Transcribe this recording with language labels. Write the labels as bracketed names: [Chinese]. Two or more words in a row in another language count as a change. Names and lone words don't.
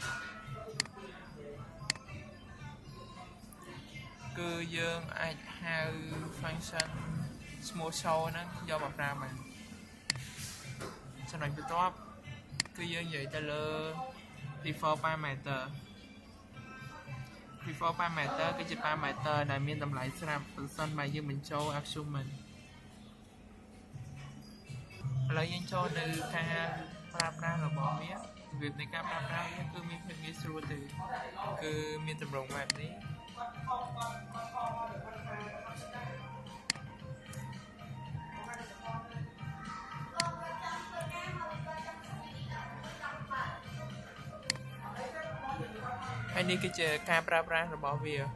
[Khmer] គឺយើងអាចហៅ [English] function small show [Khmer] ហ្នឹងយកមកប្រើបាន ចំណុចបន្ទាប់គឺយើងនិយាយទៅលើ [English] default parameter default parameter [Khmer] គឺជា parameter ដែលមានតម្លៃស្រាប់ប្រសិនបើយើងបញ្ចូល axioma ឥឡូវយើងចូលនៅការប្រើប្រាស់របស់វារបៀបនៃការប្រើប្រាស់វាគឺមានភាពងាយស្រួលទេគឺមានទម្រង់បែបនេះហើយនេះគឺជាការប្រើប្រាស់របស់វា